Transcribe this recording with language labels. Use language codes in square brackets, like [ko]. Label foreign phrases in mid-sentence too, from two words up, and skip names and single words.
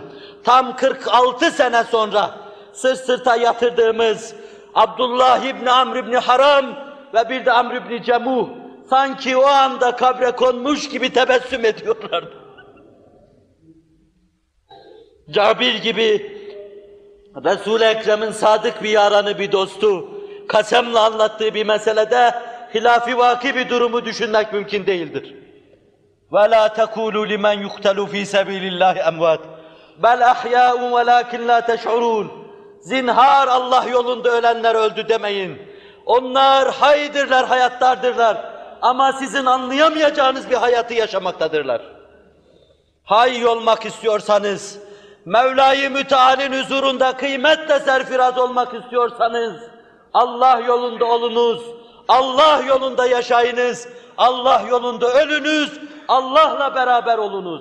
[tr] Tam 46 sene sonra sırt sırta yatırdığımız Abdullah ibn Amr ibn Haram ve bir de Amr ibn Cemuh sanki o anda kabre konmuş gibi tebessüm ediyorlardı. Cabir gibi Resul-i Ekrem'in sadık bir yaranı, bir dostu, kasemle anlattığı bir meselede hilafi vaki bir durumu düşünmek mümkün değildir. [ar] وَلَا تَقُولُوا لِمَنْ يُقْتَلُوا ف۪ي سَب۪يلِ اللّٰهِ اَمْوَاتٍ بَلْ اَحْيَاءٌ وَلَاكِنْ لَا تَشْعُرُونَ [tr] Zinhar Allah yolunda ölenler öldü demeyin. Onlar haydırlar, hayattardırlar. Ama sizin anlayamayacağınız bir hayatı yaşamaktadırlar. Hay olmak istiyorsanız, Mevla-i Müteal'in huzurunda kıymetle serfiraz olmak istiyorsanız, Allah yolunda olunuz, Allah yolunda yaşayınız, Allah yolunda ölünüz, Allah'la beraber olunuz.